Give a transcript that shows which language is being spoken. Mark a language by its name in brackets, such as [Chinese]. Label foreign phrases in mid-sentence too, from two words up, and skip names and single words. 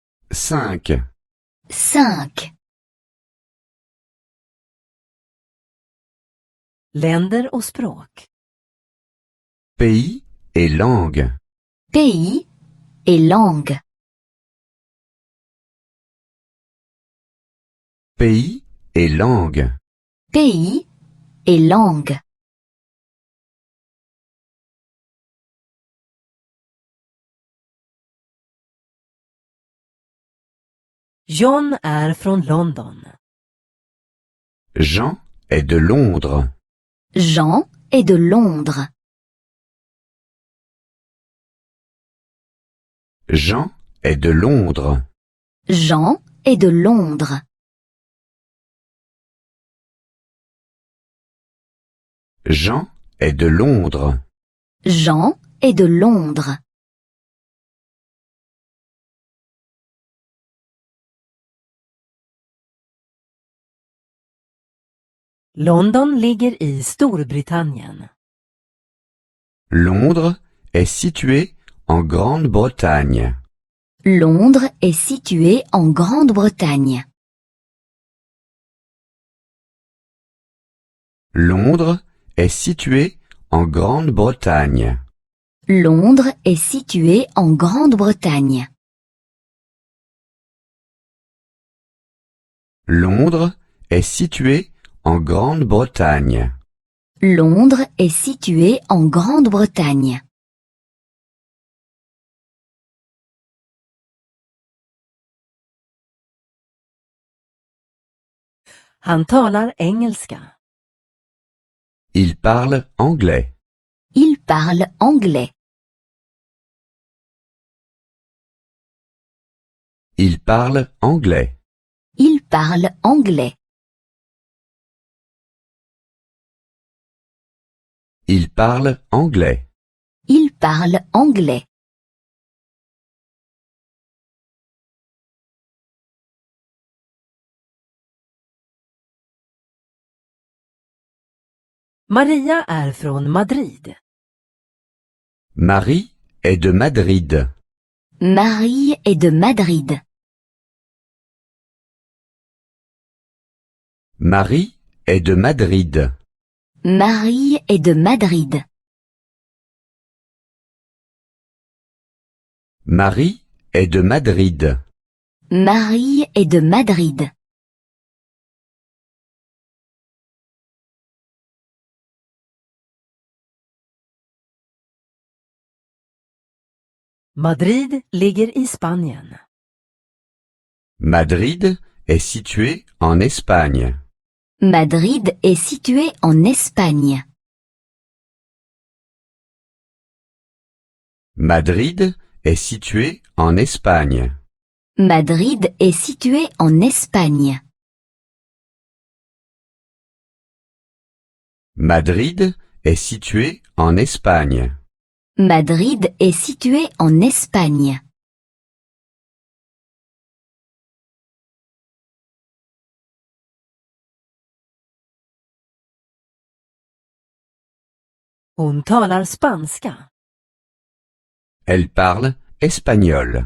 [Swedish] 5. 5. Länder och språk. [French] Pays et langue. Pays et langue. Pays et langue. Pays et langue. [Swedish] John är från London. [French] Jean est de Londres. Jean est de Londres. Jean est de Londres. Jean est de Londres. Jean est de Londres. Jean est de Londres. [Swedish] London ligger i Storbritannien. [French] Londres est situé en Grande-Bretagne. Londres est situé en Grande-Bretagne. Londres est situé en Grande-Bretagne. Londres est situé en Grande-Bretagne. Londres est situé en Grande-Bretagne. Londres est situé en Grande-Bretagne. [Swedish] Han talar engelska. [French] Il parle anglais. Il parle anglais. Il parle anglais. Il parle anglais. Il parle anglais. Il parle anglais. [Swedish] Maria är från Madrid. [French] Marie est de Madrid. Marie est de Madrid. Marie est de Madrid. Marie est de Madrid. Marie est de Madrid. Marie est de Madrid. [Swedish] Madrid ligger i Spanien. [French] Madrid est situé en Espagne. Madrid est situé en Espagne. Madrid est situé en Espagne. Madrid est situé en Espagne. Madrid est situé en Espagne. Madrid est situé en Espagne. [Swedish] Hon talar spanska. [French] Elle parle espagnol.